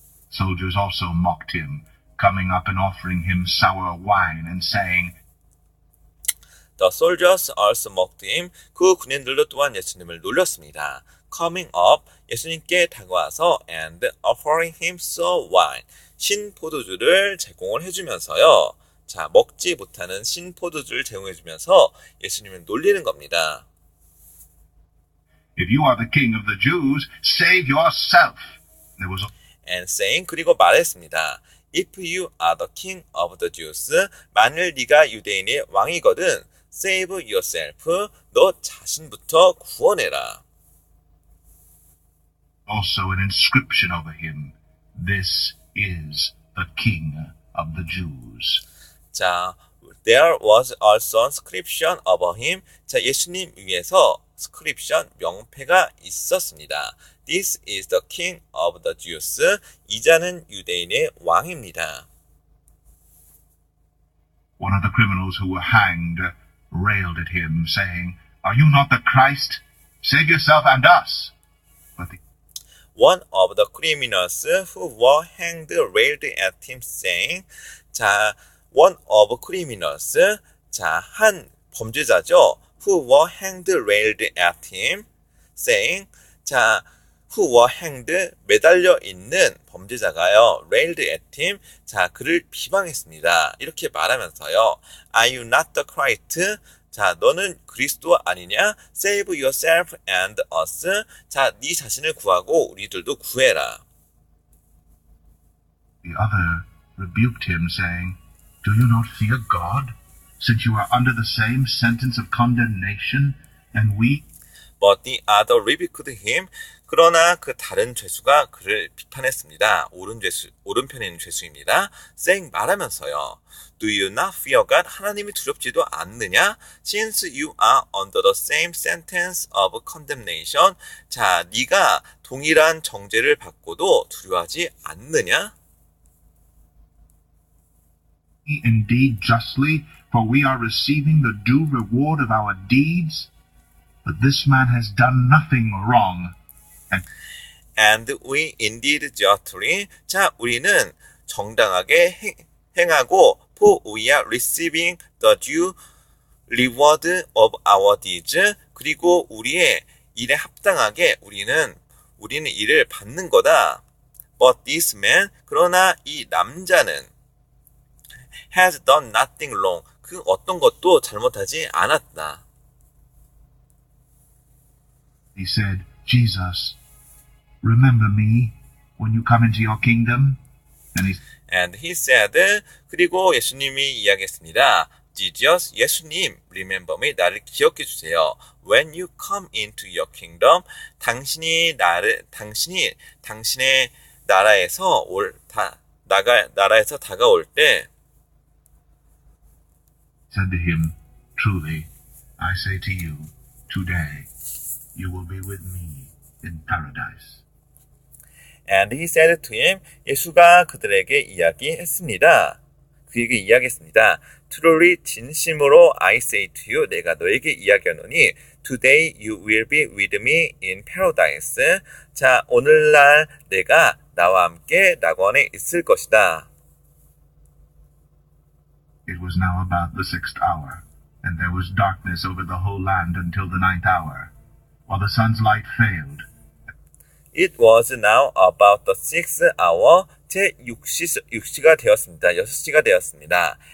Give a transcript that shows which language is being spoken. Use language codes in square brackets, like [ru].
[en] Soldiers also mocked him, coming up and offering him sour wine and saying, The soldiers also mocked him. [ko] 그 군인들도 또한 예수님을 놀렸습니다. [en] Coming up, [ko] 예수님께 다가와서 [en] and offering him sour wine, [ko] 신포도주를 제공을 해주면서요. 자, 먹지 못하는 신포도주를 제공해주면서 예수님을 놀리는 겁니다. [en] If you are the king of the Jews, save yourself. There was And saying, [ko] 그리고 말했습니다. [en] If you are the king of the Jews, [ko] 만일 네가 유대인의 왕이거든, [en] save yourself, [ko] 너 자신부터 구원해라. [en] also an inscription over him, This is the king of the Jews. 자, there was also inscription over him. [ko] 자, 예수님 위에서 inscription, 명패가 있었습니다. [en] This is the king of the Jews. [ko] 이자는 유대인의 왕입니다. [en] One of the criminals who were hanged railed at him, saying, Are you not the Christ? Save yourself and us. But the One of the criminals who were hanged railed at him, saying, 자, one of criminals, [ko] 자, 한 범죄자죠. [en] Who were hanged railed at him, saying, 자, who were hanged, [ko] 매달려 있는 범죄자가요. [en] railed at him, [ko] 자, 그를 비방했습니다. 이렇게 말하면서요. [en] Are you not the Christ? [ko] 자, 너는 그리스도 아니냐? [en] Save yourself and us. [ko] 자, 네 자신을 구하고 우리들도 구해라. [en] The other rebuked him, saying, Do you not fear God, since you are under the same sentence of condemnation, and we? But the other rebuked him. [ko] 그러나 그 다른 죄수가 그를 비판했습니다. 오른편에 있는 죄수입니다. [en] saying, [ko] 말하면서요. [en] Do you not fear God? [ko] 하나님이 두렵지도 않느냐? [en] Since you are under the same sentence of condemnation. [ko] 자, 네가 동일한 정죄를 받고도 두려워하지 않느냐? [en] Indeed justly, for we are receiving the due reward of our deeds. But this man has done nothing wrong. And we indeed justly. [ko] 자, 우리는 정당하게 행하고 [en] for we are receiving the due reward of our deeds. [ko] 그리고 우리의 일에 합당하게 우리는 일을 받는 거다. [en] But this man, [ko] 그러나 이 남자는 [en] has done nothing wrong. [ko] 그 어떤 것도 잘못하지 않았다. [en] He said, Jesus, remember me when you come into your kingdom? And he said, [ko] 그리고 예수님이 이야기했습니다. Jesus, 예수님, [en] remember me, [ko] 나를 기억해 주세요. [en] When you come into your kingdom, [ko] 당신이 당신의 나라에서 나라에서 다가올 때, [en] said to him, Truly, I say to you, today you will be with me in paradise. [ko] And he said to him, 예수가 그들에게 이야기했습니다. 그에게 이야기했습니다. [en] Truly, [ko] 진심으로 [en] I say to you, [ko] 내가 너에게 이야기하노니, [en] Today you will be with me in paradise. [ko] 자, 오늘날 내가 나와 함께 낙원에 있을 것이다. [en] It was now about the 6th hour, and there was darkness over the whole land until the 9th hour, while the sun's light failed. It was now about the 6th hour, [ko] 제 6시가 되었습니다. 6시가 되었습니다.